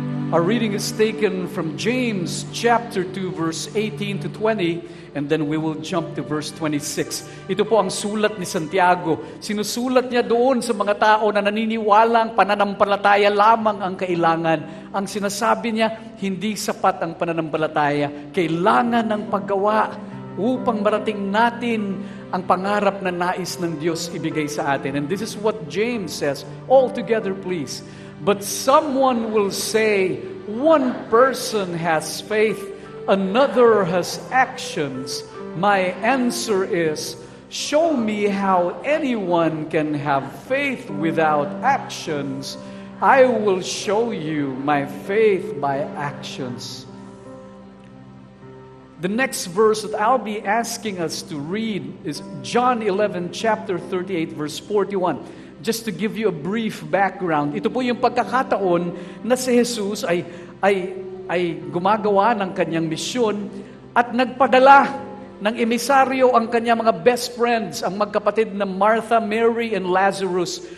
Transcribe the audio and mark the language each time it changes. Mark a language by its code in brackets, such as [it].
[en] Our reading is taken from James chapter 2 verse 18 to 20, and then we will jump to verse 26. [tl] Ito po ang sulat ni Santiago. Sinusulat niya doon sa mga tao na naniniwalang pananampalataya lamang ang kailangan. Ang sinasabi niya, hindi sapat ang pananampalataya. Kailangan ng paggawa upang marating natin ang pangarap na nais ng Diyos ibigay sa atin. [en] And this is what James says. All together, please. But someone will say, one person has faith, another has actions. My answer is, show me how anyone can have faith without actions. I will show you my faith by actions. The next verse that I'll be asking us to read is John 11, chapter 38, verse 41. Just to give you a brief background, [tl] ito po yung pagkakataon na si Jesus ay gumagawa ng kanyang misyon at nagpadala ng emisaryo ang kanyang mga best friends, ang magkapatid na Martha, Mary, and Lazarus.